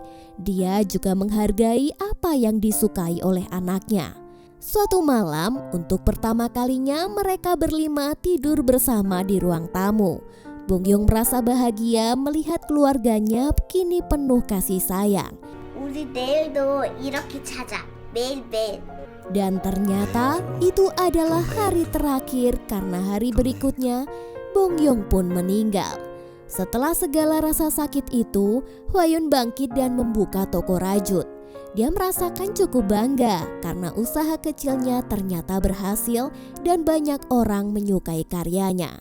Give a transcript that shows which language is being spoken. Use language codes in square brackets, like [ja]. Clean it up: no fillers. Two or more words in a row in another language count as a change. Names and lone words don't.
[id] Dia juga menghargai apa yang disukai oleh anaknya. Suatu malam, untuk pertama kalinya mereka berlima tidur bersama di ruang tamu. Bongyong merasa bahagia melihat keluarganya kini penuh kasih sayang. [ko] 우리 내일도 이렇게 자자. 매일매일. [id] Dan ternyata itu adalah hari terakhir karena hari berikutnya Bongyong pun meninggal. Setelah segala rasa sakit itu, Hwayun bangkit dan membuka toko rajut. Dia merasakan cukup bangga karena usaha kecilnya ternyata berhasil dan banyak orang menyukai karyanya.